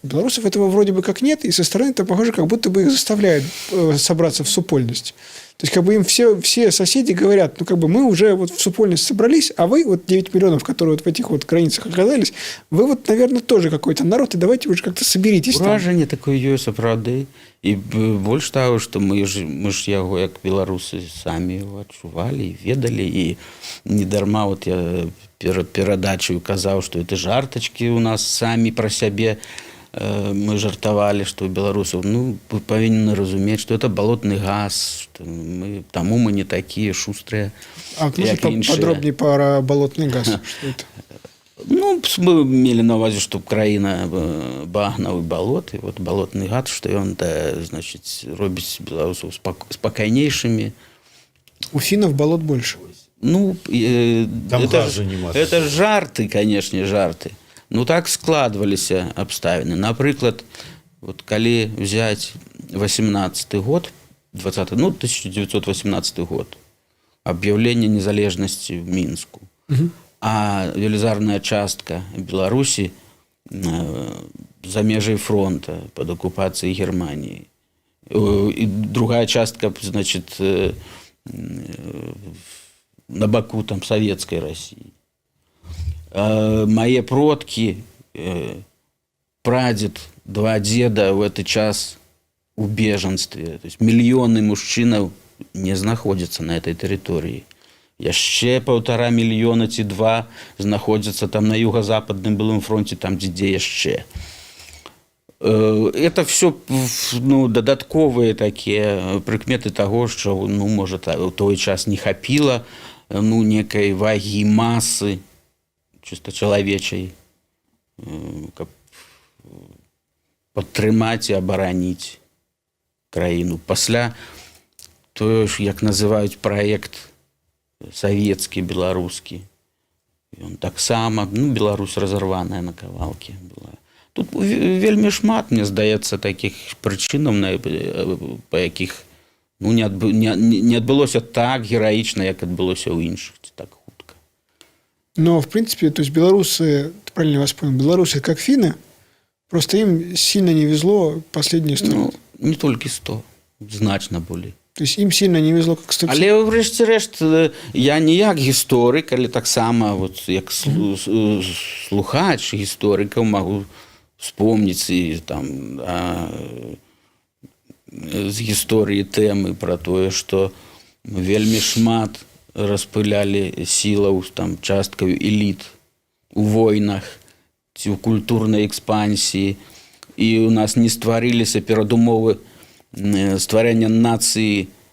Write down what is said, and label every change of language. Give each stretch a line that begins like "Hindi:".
Russian: У белорусов этого вроде бы как нет, и со стороны это похоже, как будто бы их заставляют собраться в супольность. То есть, как бы им все соседи говорят, ну, как бы мы уже вот в супольность собрались, а вы, вот 9 миллионов, которые вот в этих вот границах оказались, вы вот, наверное, тоже какой-то народ, и давайте уже как-то соберитесь.
Belarusian: Уражанне такое ёсць, сапраўды. І больш таго, што мы ж яго, як беларусы, самі яго адчувалі, ведалі, і недарма вот я перад перадачаю казаў, што это жартачкі у нас самі пра сябе. Мы жартавалі, што у беларусаў, ну, вы павінны разумець, што это балотны газ, што таму мы не такія шустрыя, як іншыя.
Russian: Подробней про болотный газ.
Belarusian: Ну, мы мелі на увазе, што краіна багнавы балот, і вот балотны газ, што ён, значыць, робіць беларусаў спакайнейшымі.
Russian: У финнов болот больше. Ну, это жарты, конечно, жарты.
Belarusian: Ну, так складваліся абставіны. Напрыклад, вот калі взять 18-й год, 1918 год,
Russian: объявление незалежности в Минску,
Belarusian: а велізарная частка Беларусі за межай фронта
Russian: под оккупацией Германии. И другая частка, значит, на боку там советской России. Мои продки, прадед, два деда в этот час у беженстве. То есть миллионы мужчин не находятся на этой территории.
Belarusian: Яшчэ 1,5 мільёна ці 2 знаходзяцца там на юго-западным былым фронте, там дзе яшчэ. Это все дадатковыя такія прыкметы таго, што можа у той час не хапіла некай вагі масы чыста чалавечай, каб падтрымаць і абараніць краіну. Пасля тое ж, як называюць праект савецкі, беларускі, ён таксама, Беларусь разарваная на кавалкі была. Тут вельмі шмат, мне здаецца, такіх прычынаў, па якіх не адбылося так гераічна, як адбылося ў іншых, так хутка.
Russian: Но, в принципе, то есть белорусы, правильно вас понял, белорусы как финны, просто им сильно не везло последние 100 лет.
Belarusian: Не толькі 100, значна болей.
Russian: То есть им сильно не везло как 100 лет.
Belarusian: Але, врэшце-рэшт, я не як гісторык, але таксама як слухач гісторыкаў магу вспомніць і там з гісторыі тэмы пра тое, што вельмі шмат распылялі сілаў, там, часткаю эліт у войнах ці ў культурнай экспансіі, і у нас не стварыліся перадумовы стварэння нацыі